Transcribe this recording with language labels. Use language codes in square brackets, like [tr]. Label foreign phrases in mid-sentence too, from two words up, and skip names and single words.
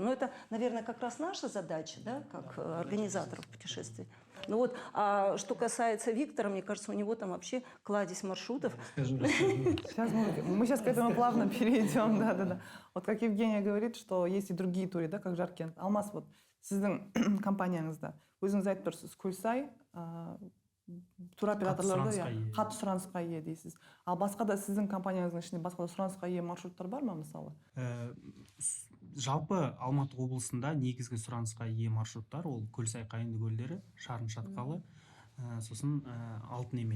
[ru] Но это, наверное, как раз наша задача, да, как организаторов путешествий. Ну вот, а что касается Виктора, мне кажется, у него там вообще кладезь маршрутов. Сейчас мы сейчас к этому плавно перейдем, да. Вот как Евгения говорит, что есть и другие туры, да, как Жаркент. [kk] Алмаз, вот сіздің компанияңызда өзіңіз айтып тұрсыз, Кульсай туроператорларда қатты сұранысқа ие дейсіз. Ал басқа да сіздің компанияңыздың ішінде басқа да сұранысқа ие маршруттар бар ма мысалы? Жалпы Алматы облысында негізгі сұранысқа ие маршруттар ол Көлсай Қайынды көлдері, Шарын Шатқалы, сосын Алтын Емел.